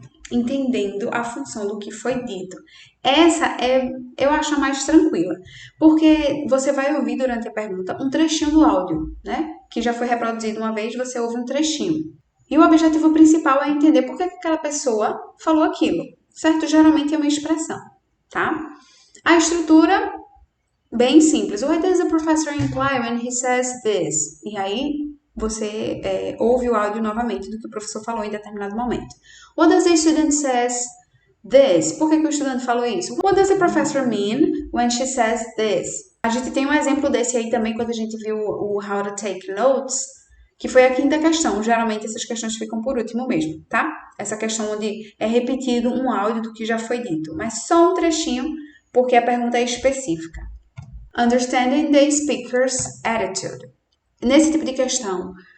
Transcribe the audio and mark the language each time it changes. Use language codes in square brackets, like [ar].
[pt] Entendendo a função do que foi dito. Essa eu acho a mais tranquila, porque você vai ouvir durante a pergunta um trechinho do áudio, né? Que já foi reproduzido uma vez, você ouve um trechinho. E o objetivo principal é entender por que aquela pessoa falou aquilo, certo? Geralmente é uma expressão, tá? A estrutura, bem simples. [en] What does the professor imply when he says this? [pt] E aí você ouve o áudio novamente do que o professor falou em determinado momento. [en] What does the student says this? [pt] Por que o estudante falou isso? [en] What does the professor mean when she says this? [pt] A gente tem um exemplo desse aí também quando a gente viu o How to Take Notes, que foi a quinta questão. Geralmente essas questões ficam por último mesmo, tá? Essa questão onde é repetido um áudio do que já foi dito, mas só um trechinho, porque a pergunta é específica. [en] Understanding the speaker's attitude. [pt] Nesse tipo de questão,